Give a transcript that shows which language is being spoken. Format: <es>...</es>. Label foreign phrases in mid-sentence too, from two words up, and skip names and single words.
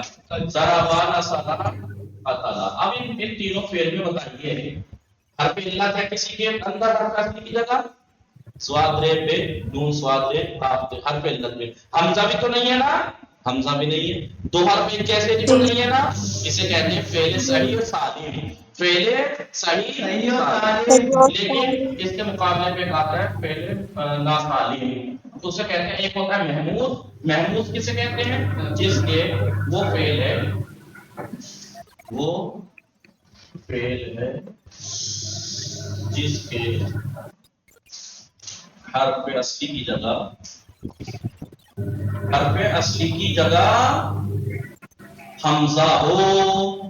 <ar>ضربا نصرا قتلا.</ar> <ur>اب ان تینوں فعل میں بتائیے حرف علت ہے کسی کے اندر حرف اصلی کی جگہ سواد رے پہ نون سواد رے قاف پہ حرف علت میں. حمزہ بھی تو نہیں ہے نا, حمزہ بھی نہیں ہے. دو حرف ایک جیسے بھی تو نہیں ہے نا. اسے کہتے ہیں فعل صحیح و سالم. فعل صحیح و سالم. لیکن اس کے مقابلے میں آتا ہے فعل ناسالم. تو اسے کہتے ہیں ایک ہوتا ہے محمود. محمود کسے کہتے ہیں؟ جس کے وہ فعل ہے جس کے حرف اصلی کی جگہ حمزہ ہو.</ur>